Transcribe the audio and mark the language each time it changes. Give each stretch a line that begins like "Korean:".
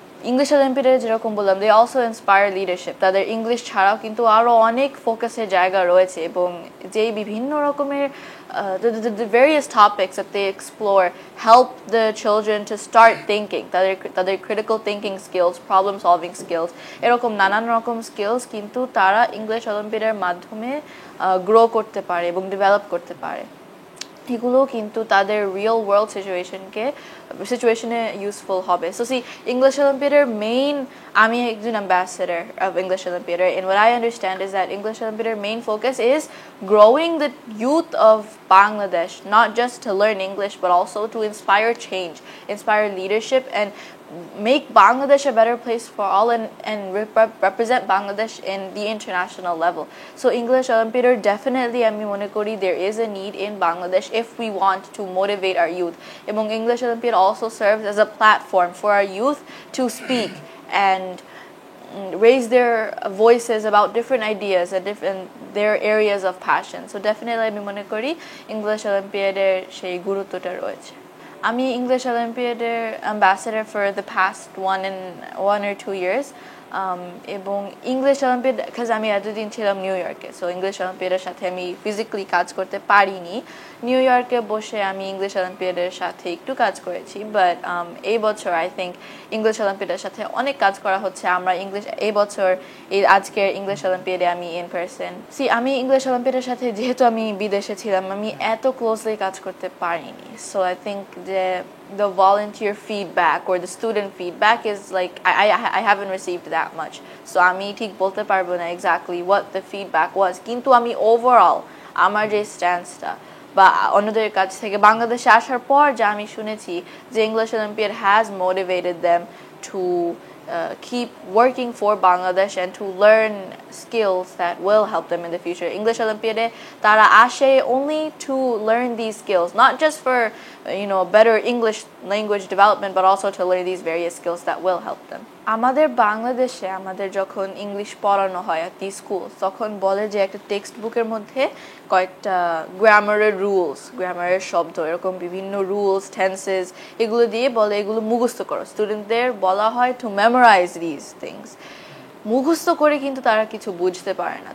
Bangla: English অলিম্পিয়াডে যেরকম বললাম,
English: They also inspire leadership.
Bangla: তাদের ইংলিশ ছাড়াও কিন্তু আরও অনেক ফোকাসের জায়গা রয়েছে, এবং যেই বিভিন্ন রকমের
English: the various topics that they explore help the children to start thinking,
Bangla: তাদের
English: critical thinking skills, problem solving skills,
Bangla: এরকম নানান রকম স্কিলস কিন্তু তারা ইংলিশ অলিম্পিয়াডের মাধ্যমে গ্রো করতে পারে এবং ডেভেলপ করতে পারে। এগুলো কিন্তু তাদের রিয়েল ওয়ার্ল্ড সিচুয়েশনে ইউজফুল হবে। সো সি ইংলিশ অলিম্পিয়াডের মেইন, আমি একজন ambassador of English অলিম্পিয়াডের,
English: and what I understand is that English Olympiad main focus is growing the youth of Bangladesh, not just to learn English but also to inspire change, inspire leadership, and make Bangladesh a better place for all, and represent Bangladesh in the international level. So English Olympiad definitely
Bangla: আমি মনে করি
English: there is a need in Bangladesh if we want to motivate our youth. এবং English Olympiad also serves as a platform for our youth to speak and raise their voices about different ideas and their areas of passion. So definitely
Bangla: আমি মনে করি English Olympiad সেই গুরুত্বটা রয়েছে। আমি English অলিম্পিয়াডের ambassador
English: for the past 1 or 2 years,
Bangla: এবং English olympiad because আমি এতদিন ছিলাম নিউ ইয়র্কে, সো ইংলিশ অলিম্পিয়াডের সাথে আমি ফিজিক্যালি কাজ করতে পারিনি। নিউ ইয়র্কে বসে আমি ইংলিশ অলিম্পিয়াডের সাথে একটু কাজ করেছি, বাট এই বছর
English: I think
Bangla: ইংলিশ অলিম্পিয়াডের সাথে অনেক কাজ করা হচ্ছে। আমরা এই বছর আজকের ইংলিশ অলিম্পিয়াডে আমি ইন পারসন আমি ইংলিশ অলিম্পিয়াডের সাথে, যেহেতু আমি বিদেশে ছিলাম, আমি এত ক্লোজলি কাজ করতে পারিনি।
English: so I think যে the volunteer feedback or the student feedback is like I haven't received that much, so
Bangla: আমি ঠিক বলতে পারবো না
English: exactly what the feedback was, কিন্তু আমি overall
Bangla: আমার যে স্ট্যান্সটা বা অন্যদের কাছ থেকে বাংলাদেশে আসার পর যা আমি শুনেছি যে
English: English Olympiad has motivated them to keep working for Bangladesh and to learn skills that will help them in the future. English Olympiad
Bangla: tara ashe
English: only to learn these skills, not just for better English language development, but also to learn these various skills that will help them.
Bangla: আমাদের বাংলাদেশে আমাদের যখন English পড়ানো হয়
English: at these schools,
Bangla: তখন বলে যে একটা টেক্সট বুকের মধ্যে কয়েকটা গ্রামারের শব্দ, এরকম বিভিন্ন রুলস, টেন্সেস, এগুলো দিয়ে বলে এগুলো মুখস্থ করো। স্টুডেন্টদের বলা হয়
English: To memorise this things.
Bangla: মুখস্থ করে কিন্তু তারা কিছু বুঝতে পারে না।